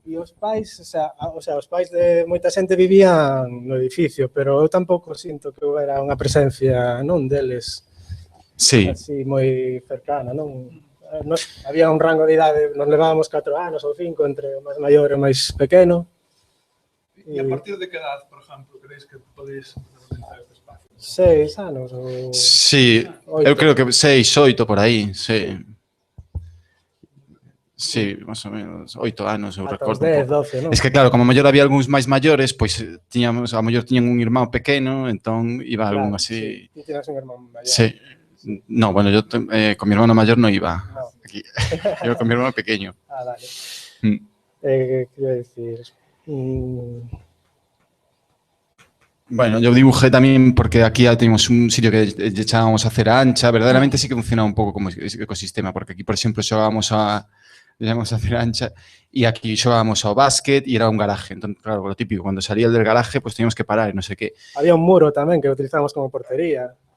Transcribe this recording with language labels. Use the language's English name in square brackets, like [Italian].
[Galician] E os pais, os pais de moita xente vivían no edificio, pero eu tampouco sinto que houbera unha presencia, non, deles, así moi cercana, non? Había un rango de idade, nos levábamos 4 anos ou 5 entre o máis maior e o máis pequeno. [Spanish] E a partir de que edad, por exemplo, crees que podéis utilizar este espacio? [Galician] 6 anos ou... Sí, eu creo que 6, 8 por aí, sí. Sí, máis ou menos, 8 anos, eu recordo. 10, 12, non? Es que claro, como a mellor había algúns máis maiores, pois tiñamos, a mellor tiñan un irmán pequeno, entón iba algún así... Sí, tiñas un irmán maior. [Spanish] Sí. No, bueno, yo con mi hermano mayor no iba. No. Aquí. Yo con mi hermano pequeño. Ah, vale. ¿Qué iba a decir? Bueno, yo dibujé también porque aquí ya tenemos un sitio que echábamos a hacer ancha. [Galician] Verdaderamente sí que funcionaba un pouco como ecosistema, porque aquí, por exemplo, xogábamos a hacer ancha y aquí xogábamos ao básquet [Spanish] y era un garaje. Entonces, claro, lo típico, cuando salía el del garaje, pues teníamos que parar y no sé qué. [Galician] Había un muro tamén que utilizábamos como portería.